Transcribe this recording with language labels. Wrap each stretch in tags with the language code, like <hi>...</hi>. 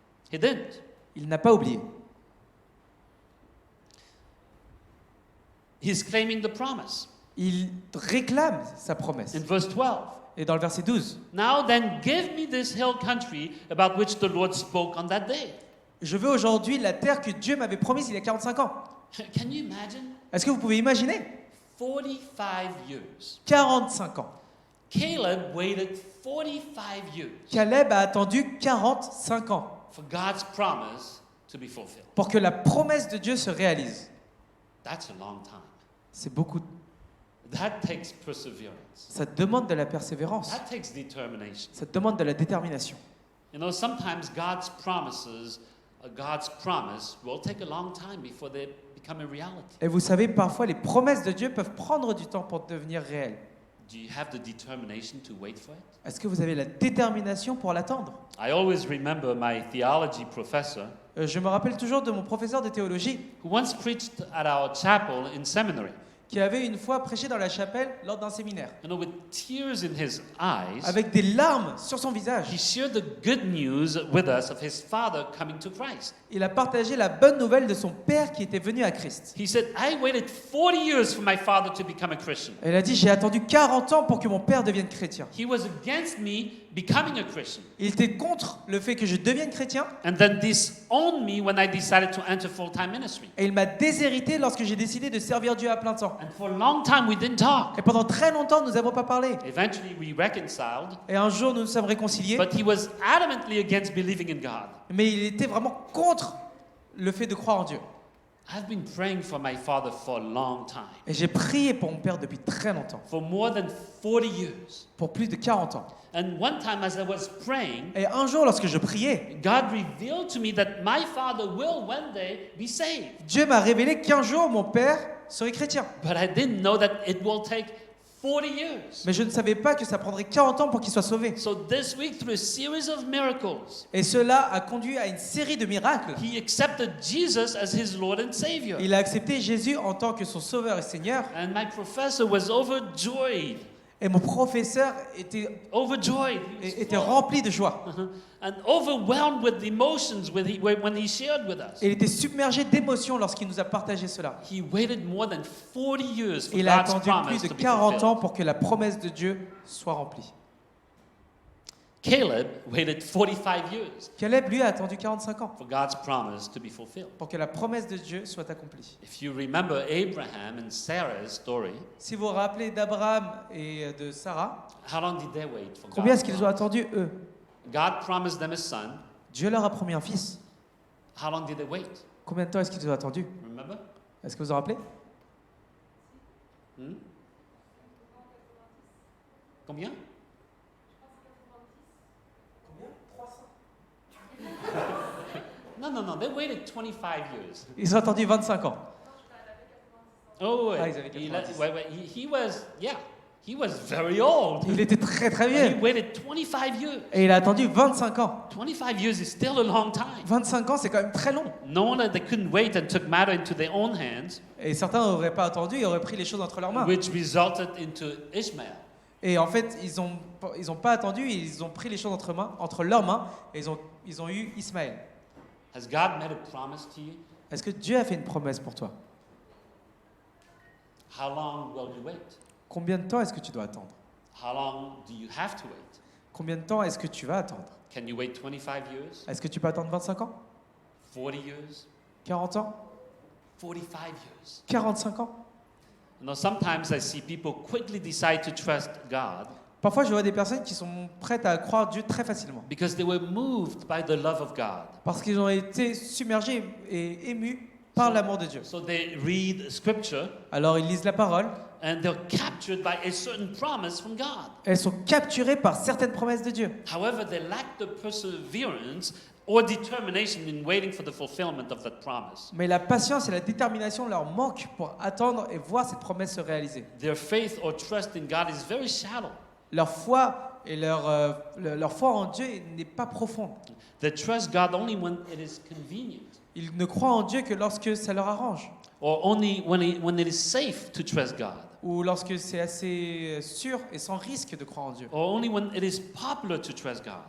<en>He didn't.</en> <fr>Il n'a pas oublié.</fr> <en>He's claiming the promise.</en> <fr>Il réclame sa promesse.</fr> <en>In verse 12.</en> <fr>Et dans le verset 12,</fr> <en>Now then, give me this hill country about which the Lord spoke on that day.</en> <fr>je veux aujourd'hui la terre que Dieu m'avait promise il y a 45 ans.</fr> <en>Can you imagine?</en> <fr>Est-ce que vous pouvez imaginer?</fr> <en>45 years.</en> <fr>45 ans.</fr> <en>Caleb waited 45 years</en> <fr>Caleb a attendu 45 ans</fr> <en>for God's promise to be fulfilled.</en> <fr>pour que la promesse de Dieu se réalise.</fr> <en>That's a long time.</en> <fr>C'est beaucoup.</fr> <en>That takes perseverance.</en> <fr>Ça demande de la persévérance.</fr> <en>That takes determination.</en> <fr>Ça demande de la détermination.</fr> <en>You know, sometimes God's promises, God's promise will take a long time before they become a reality.</en> <fr>Et vous savez, parfois, les promesses de Dieu peuvent prendre du temps pour devenir réelles.</fr> <en>Do you have the determination to wait for it?</en> <fr>Est-ce que vous avez la détermination pour l'attendre?</fr> <en>I always remember my theology professor</en> <fr>Je me rappelle toujours de mon professeur de théologie</fr> <en>who once preached at our chapel in seminary.</en> <fr>qui avait une fois prêché dans la chapelle lors d'un séminaire.</fr> <en>You know, with tears in his eyes,</en> <fr>Avec des larmes sur son visage,</fr> <en>he shared the good news with us of his father coming to Christ.</en> <fr>il a partagé la bonne nouvelle de son père qui était venu à Christ.</fr> <en>He said, I waited 40 years for my father to become a Christian.</en> <fr>Elle a dit, j'ai attendu 40 ans pour que mon père devienne chrétien.</fr> <en>He was against me becoming a Christian,</en> <fr>Il était contre le fait que je devienne chrétien</fr> <en>and then disowned me when I decided to enter full-time ministry.</en> <fr>et il m'a déshérité lorsque j'ai décidé de servir Dieu à plein temps.</fr> <en>And for a long time, we didn't talk.</en> <fr>Et pendant très longtemps, nous n'avons pas parlé.</fr> <en>Eventually, we reconciled,</en> <fr>Et un jour, nous nous sommes réconciliés,</fr> <en>but he was adamantly against believing in God.</en> <fr>mais il était vraiment contre le fait de croire en Dieu.</fr> <en>I've been praying for my father for a long time,</en> <fr>Et j'ai prié pour mon père depuis très longtemps,</fr> <en>for more than 40 years.</en> <fr>pour plus de 40 ans.</fr> <en>And one time, as I was praying,</en> <fr>Et un jour, lorsque je priais,</fr> <en>God revealed to me that my father will one day be saved.</en> <fr>Dieu m'a révélé qu'un jour, mon père serait chrétien.</fr> <en>But I didn't know that it will take 40 years.</en> <fr>Mais je ne savais pas que ça prendrait 40 ans pour qu'il soit sauvé.</fr> <en>So this week, through a series of miracles,</en> <fr>Et cela a conduit à une série de miracles.</fr> <en>he accepted Jesus as his Lord and Savior.</en> <fr>Il a accepté Jésus en tant que son sauveur et Seigneur.</fr> <en>And my professor was overjoyed.</en> <fr>Et mon professeur était</fr> <en>Overjoyed.</en> <fr>était rempli de joie.</fr> <en>And overwhelmed with emotions when he shared with us.</en> <fr>Et il était submergé d'émotions lorsqu'il nous a partagé cela.</fr> <en>He waited more than 40 years for</en> <fr>Il a</fr> <en>God's</en> <fr>attendu</fr> <en>promise</en> <fr>plus de</fr> <en>to be</en> <fr>40 ans</fr> <en>fulfilled.</en> <fr>pour que la promesse de Dieu soit remplie.</fr> <en>Caleb waited 45 years</en> <fr>Caleb, lui, a attendu 45 ans</fr> <en>for God's promise to be fulfilled.</en> <fr>pour que la promesse de Dieu soit accomplie.</fr> <en>If you remember Abraham and Sarah's story,</en> <fr>Si vous vous rappelez d'Abraham et de Sarah,</fr> <en>how long did they wait for</en> <fr>combien est-ce</fr> <en>God's</en> <fr>qu'ils ont</fr> <en>promise?</en> <fr>attendu, eux?</fr> <en>God promised them a son.</en> <fr>Dieu leur a promis un fils.</fr> <en>How long did they wait?</en> <fr>Combien de temps est-ce qu'ils ont attendu?</fr> <en>Remember?</en> <fr>Est-ce que vous vous en rappelez? Hmm? Combien?</fr> <en>No, they waited 25 years.</en> <fr>Ils ont attendu 25 ans.</fr> <en>Oh, wait.</en> <fr>Ah, ils avaient 90.</fr> <en>He was very old.</en> <fr>Il était très très</fr> <en>And he</en> <fr>vieux.</fr> <en>waited 25 years.</en> <fr>Et il a attendu 25 ans.</fr> <en>25 years is still a long time.</en> <fr>25 ans, c'est quand même très long.</fr> <en>No wonder they couldn't wait and took matter into their own hands,</en> <fr>Et certains n'auraient pas attendu, ils auraient pris les choses entre leurs mains.</fr> <en>which resulted into Ishmael.</en> <fr>Et en fait, ils ont pas attendu, ils ont pris les choses entre leurs mains et ils ont eu Ismaël.</fr> <en>Has God made a promise to you?</en> <fr>Est-ce que Dieu a fait une promesse pour toi?</fr> <en>How long will you wait?</en> <fr>Combien de temps est-ce que tu dois attendre?</fr> <en>How long do you have to wait?</en> <fr>Combien de temps est-ce que tu vas attendre?</fr> <en>Can you wait 25 years?</en> <fr>Est-ce que tu peux attendre 25 ans?</fr> <en>40 years?</en> <fr>40 ans?</fr> <en>45 years?</en> <fr>45 ans?</fr> <en>You know, sometimes I see people quickly decide to trust God</en> <fr>Parfois, je vois des personnes qui sont prêtes à croire Dieu très facilement.</fr> <en>because they were moved by the love of God.</en> <fr>Parce qu'ils ont été submergés et émus par l'amour de Dieu.</fr> <en>So they read scripture</en> <fr>Alors, ils lisent la parole.</fr> <en>and they're captured by a certain promise from God.</en> <fr>Elles sont capturées par certaines promesses de Dieu.</fr> <en>However, they lack the perseverance or determination in waiting for the fulfillment of that promise.</en> <fr>Mais la patience et la détermination leur manquent pour attendre et voir cette promesse se réaliser.</fr> <en>Their faith or trust in God is very shallow.</en> <fr>Leur foi et leur foi en Dieu n'est pas profonde.</fr> <en>They trust God only when it is convenient</en> <fr>Ils ne croient en Dieu que lorsque ça leur arrange.</fr> <en>or only when it is safe to trust God.</en> <fr>ou lorsque c'est assez sûr et sans risque de croire en Dieu,</fr> <en>or only when it is popular to trust God.</en>